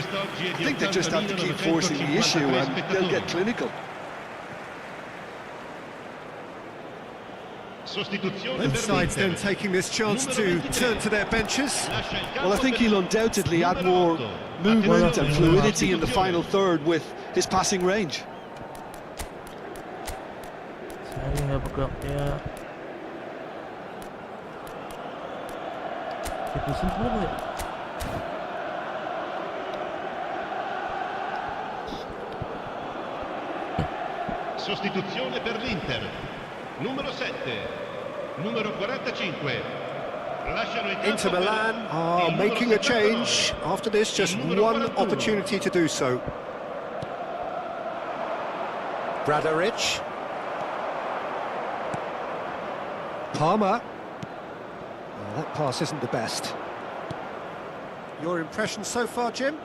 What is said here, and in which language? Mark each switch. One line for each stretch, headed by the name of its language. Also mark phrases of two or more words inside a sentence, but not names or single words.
English: I think they just have to keep forcing the issue and they'll get clinical. Both sides then taking this chance to turn to their benches. Well, I think he'll undoubtedly add more movement and fluidity in the final third with his passing range.
Indonesian: Saya nggak pegang ya. Dipusin dulu ya.
Italian: Sostituzione per l'Inter. Numero 7, numero 45.
English: Inter Milan are making a change. After this, just one opportunity to do so. Bradaric. Palmer. Oh, that pass isn't the best. Your impression so far, Jim?